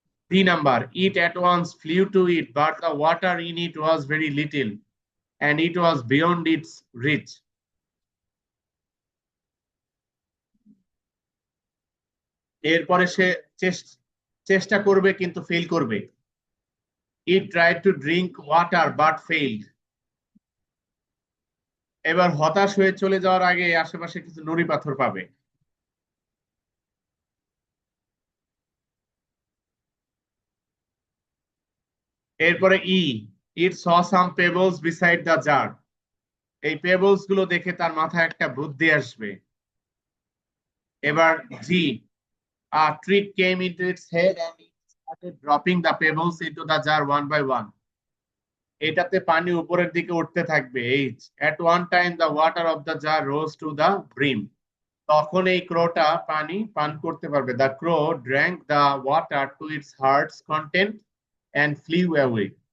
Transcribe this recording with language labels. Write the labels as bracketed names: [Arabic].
[English] D number, it at once flew to it, but the water in it was very little and it was beyond its reach. [Bangla] এরপরে সে চেষ্টা করবে কিন্তু fail করবে। [English] It tried to drink water but failed. [Bangla] এবার হতাশ হয়ে চলে যাওয়ার আগে আশেপাশে কিছু নুড়ি পাথর পাবে। এরপরে ই, [English] it saw some pebbles beside the jar. [Bangla] এই পেবলস গুলো দেখে তার মাথায় একটা বুদ্ধি আসবে। এবার জি, [English] a trick came into its head and it started dropping the pebbles into the jar one by one. [Bangla] এটাতে পানি উপরের দিকে উঠতে থাকবে। [English] H, at one time the water of the jar rose to the brim. [Bangla] তখন এই ক্রোটা পানি পান করতে পারবে। [English] The crow drank the water to its heart's content and flew away.